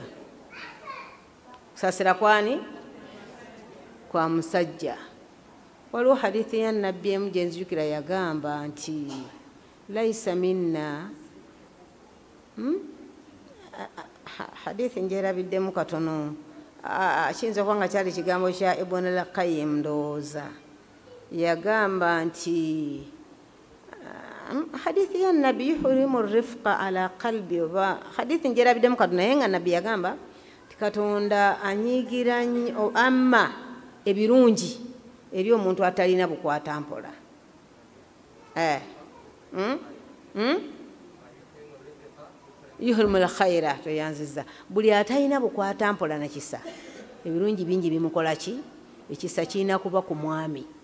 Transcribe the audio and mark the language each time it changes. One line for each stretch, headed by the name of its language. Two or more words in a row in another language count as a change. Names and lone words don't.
Ganda: Okusaasira kwani? Kwa musajja. Waliwo hadithi ya nabbi emu gye nzijukira yagamba nti
Arabic: ليس منا.
Ganda: Hadithi ngyerabiddemu katono. Kiyinza okuba nga kyali kigambo kya Ibn al-Qayyim ndowooza. Yagamba nti hadithi ya nabi
Arabic: يحرم رفقا على قلبي
Ganda: oba hadithi ngyerabiddemu katono naye nga nabbi yagamba ti Katonda anyiigira amma ebirungi eri omuntu atalina bukwata mpola.
Arabic: يحرم الخير
Ganda: toyanziza buli atalina bukwata mpola na kisa ebirungi bingi bimukola ki ekisa kirina kuba ku mwami.